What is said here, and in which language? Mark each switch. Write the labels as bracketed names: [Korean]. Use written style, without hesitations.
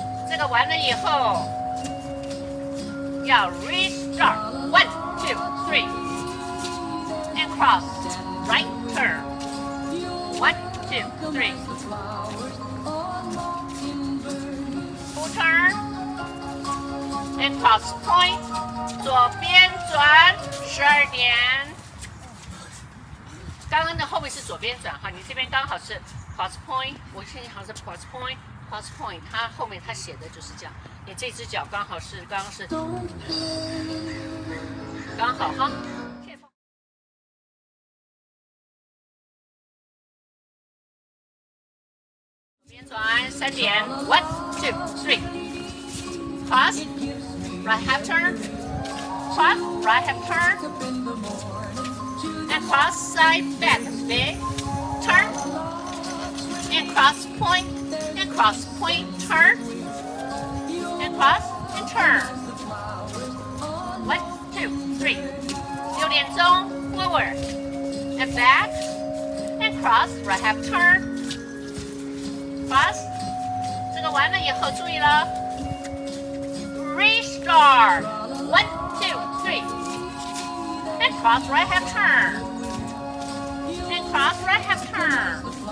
[Chinese] 这个完了以后要 [English] restart 1, 2, 3 and cross right turn 1, 2, 3 full turn and cross point [Chinese] 左边转12点。刚刚的后面是左边转哈，你这边刚好是 cross point， 我现在好像是 cross point。Cross point， 它后面它写的就是这样，你这只脚刚好是刚好哈。左边转3点 [English] 1, 2, 3 cross right half turn, cross right half turn, and cross side back big turn, and cross point. And cross point, turn, and cross, and turn. 1, 2, 3 [Chinese] 6点钟 [English] forward, and back, and cross, right half turn, cross. [Chinese] 这个完了以后注意了 restart 1, 2, 3 [English] cross right half turn. And cross right half turn.